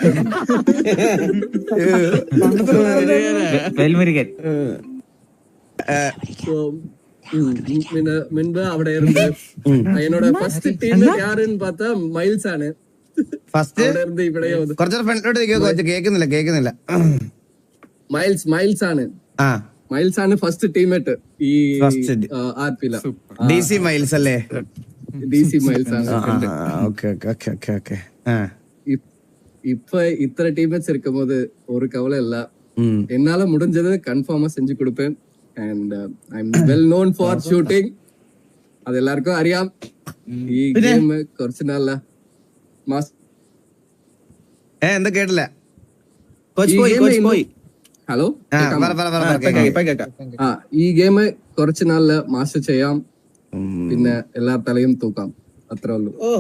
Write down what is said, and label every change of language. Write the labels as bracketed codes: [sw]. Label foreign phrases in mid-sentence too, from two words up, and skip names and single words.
[ml] പിന്നെ മുൻപ് അവിടെ ഇരുന്ന് എന്നോட [en] first team [ta] യാരുன்னு பார்த்தா [ml] മൈൽസ് ആണ്. ഫസ്റ്റ് കുറച്ചൊരു ഫ്രണ്ടിലോട്ട് കേൾക്കുന്നില്ല. മൈൽസ് ആണ് [en] first teammate [ml] ഈ ആർപില. DC മൈൽസ് അല്ലേ? DC മൈൽസ് ആണ്. [ta] இப்ப இத்தனை டீமேட்ஸ் இருக்கும்போது ஒரு கவலை இல்ல. என்னால முடிஞ்சது கன்ஃபார்மா செஞ்சு கொடுப்பேன். [en] and I am well known for shooting. [ta] அது எல்லாருக்கும் [en] അറിയാം. [ml] ഈ ഗെയിം കുറച്ച് നാള എന്താ കേട്ടില്ല? കോച്ച് പോയി, കോച്ച് പോയി. ഹലോ, ഇപ്പൊ കേക്കാം. ഈ ഗെയിം കുറച്ച് നാളില് മാസ്റ്റർ ചെയ്യാം, പിന്നെ എല്ലാ തലയും തൂക്കാം, അത്രേ ഉള്ളൂ.